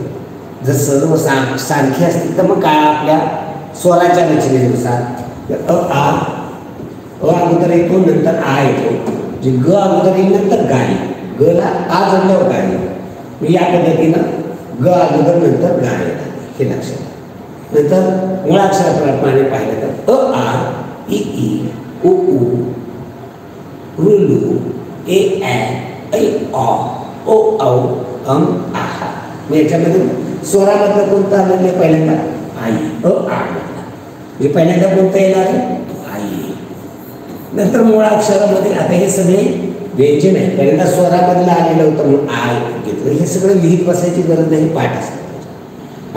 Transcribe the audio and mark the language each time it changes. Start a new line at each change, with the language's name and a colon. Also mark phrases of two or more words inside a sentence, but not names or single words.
Marathi: जर सर्व सारखे असतील तर मग काय आपल्या स्वराच्या रचनेनुसार आ अगोदर येतो नंतर आ येतो. जे ग अगोदर येईल नंतर गाय. ग ला आ जोडल्यावर गाय. मी या पद्धतीनं ग अगोदर नंतर गा येणार हे लक्षात. नंतर मुळाक्षराप्रमाणे पाहिलं तर अ आ इ ई उ ऊ रुलू ए ऐ ऑ ओ औ अम आहा. मग याच्यामध्ये स्वरामधलं कोणतं आलेलं आहे पहिल्यांदा आई अ आ म्हणजे पहिल्यांदा कोणतं येणार आहे आई. नंतर मुळाक्षरामध्ये आता हे सगळे व्यंजन आहे. पहिल्यांदा स्वरामधलं आलेलं होतं म्हणून आय घेतलं. हे सगळं लिहित बसायची गरज नाही पाठ असतं.